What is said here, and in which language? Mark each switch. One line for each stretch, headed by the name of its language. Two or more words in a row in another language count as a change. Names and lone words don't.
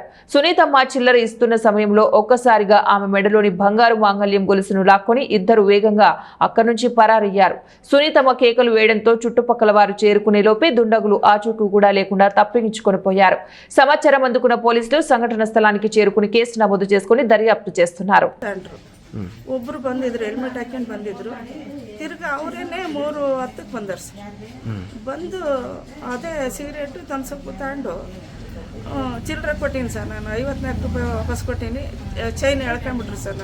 Telugu: సునీతమ్మ చిల్లర ఇస్తున్న సమయంలో ఒక్కసారిగా ఆమె మెడలోని బంగారు మాంగళ్యం గొలుసును లాక్కొని ఇద్దరు వేగంగా అక్కడి నుంచి పరారయ్యారు. సునీతమ్మ కేకలు వేయడంతో చుట్టుపక్కల వారు చేరుకునే లోపే దుండగులు ఆచూకీ కూడా లేకుండా తప్పించుకొని పోయారు. సమాచారం అందుకున్న పోలీసులు సంఘటన స్థలానికి చేరుకుని కేసు నమోదు చేసుకుని దర్యాప్తు చేస్తున్నారు.
Kannada: ಒಬ್ಬರು ಬಂದಿದ್ರು, ಹೆಲ್ಮೆಟ್ ಹಾಕೊಂಡು ಬಂದಿದ್ರು. ತಿರ್ಗಿ ಅವರೇನೆ 3:10ಕ್ಕೆ ಬಂದರು ಸರ್. ಬಂದು ಅದೇ ಸಿಗರೇಟು ತನ್ಸಪ್ಪು ತಗೊಂಡು ಚಿಲ್ಲರೆ ಕೊಟ್ಟೀನಿ ಸರ್. ನಾನು 54 ರೂಪಾಯಿ ವಾಪಸ್ ಕೊಟ್ಟೀನಿ. ಚೈನ್ ಎಳ್ಕೊಂಬಿಟ್ರು ಸರ್.